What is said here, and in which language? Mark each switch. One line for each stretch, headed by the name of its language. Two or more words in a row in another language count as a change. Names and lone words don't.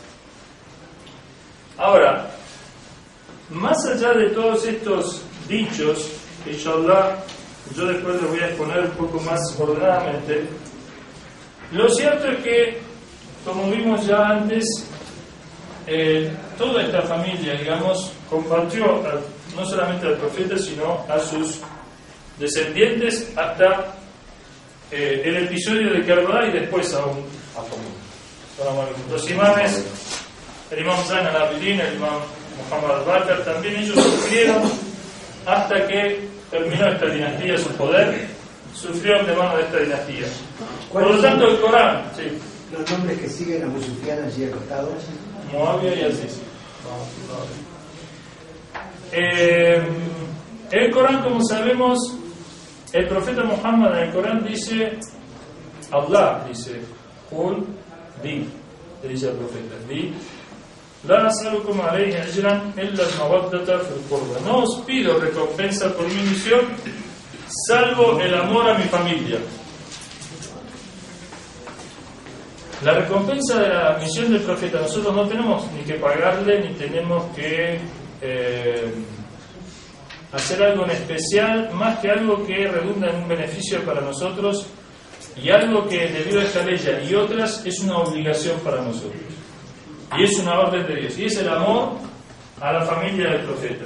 Spanish: Ahora, más allá de todos estos dichos, inshallah, yo después les voy a exponer un poco más ordenadamente, lo cierto es que, como vimos ya antes, toda esta familia, digamos, compartió no solamente al profeta, sino a sus descendientes hasta el episodio de Karbala y después aún. Los imames, el imam Zain al-Abidin, el imam Muhammad al-Bakr, también ellos sufrieron hasta que terminó esta dinastía su poder, sufrieron de mano de esta dinastía. Por lo tanto, el Corán, sí. Los nombres que siguen a Abu Sufyan allí acostados, Muawiyah y Aziz. El Corán, como sabemos, el profeta Muhammad en el Corán dice, Allah dice, Qul, di, le dice al profeta, di,
Arabic: لا أسألكم عليه أجرا إلا المودة في القربى.
Spanish: No os pido recompensa por mi misión, salvo el amor a mi familia. La recompensa de la misión del profeta, nosotros no tenemos ni que pagarle, ni tenemos que hacer algo en especial, más que algo que redunda en un beneficio para nosotros y algo que debido a esta ley y otras es una obligación para nosotros y es una orden de Dios, y es el amor a la familia del profeta.